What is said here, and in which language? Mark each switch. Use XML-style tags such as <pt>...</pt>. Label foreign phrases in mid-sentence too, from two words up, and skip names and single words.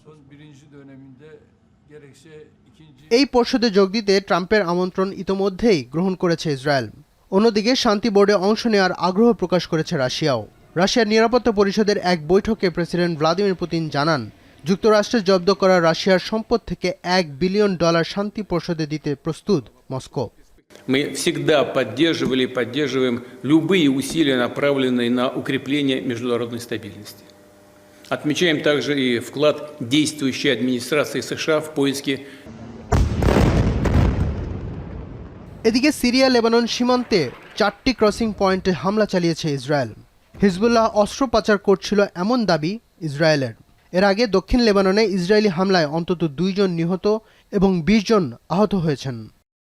<bn>এই পর্ষদে যোগ দিতে ট্রাম্পের আমন্ত্রণ ইতোমধ্যেই গ্রহণ করেছে ইসরায়েল। অন্যদিকে শান্তি বোর্ডে অংশ নেওয়ার আগ্রহ প্রকাশ করেছে রাশিয়াও। রাশিয়ার নিরাপত্তা পরিষদের এক বৈঠকে প্রেসিডেন্ট ভ্লাদিমির পুতিন জানান, যুক্তরাষ্ট্রের জব্দ করা রাশিয়ার সম্পদ থেকে $1 বিলিয়ন শান্তি পর্ষদে দিতে প্রস্তুত মস্কো।</bn> <ru>Мы всегда поддерживали и поддерживаем любые усилия, направленные на укрепление международной стабильности. Отмечаем также и вклад действующей администрации США в поиске.</ru> <bn>এদিকে সিরিয়া লেবানন সীমান্তে 4টি ক্রসিং পয়েন্টে হামলা চালিয়েছে ইসরায়েল। হিজবুল্লাহ অস্ত্র পাচার করছিল এমন দাবি ইসরায়েলের। এর আগে দক্ষিণ লেবাননে ইসরায়েলি হামলায় অন্তত 2 জন নিহত এবং 20 জন আহত হয়েছেন।</bn>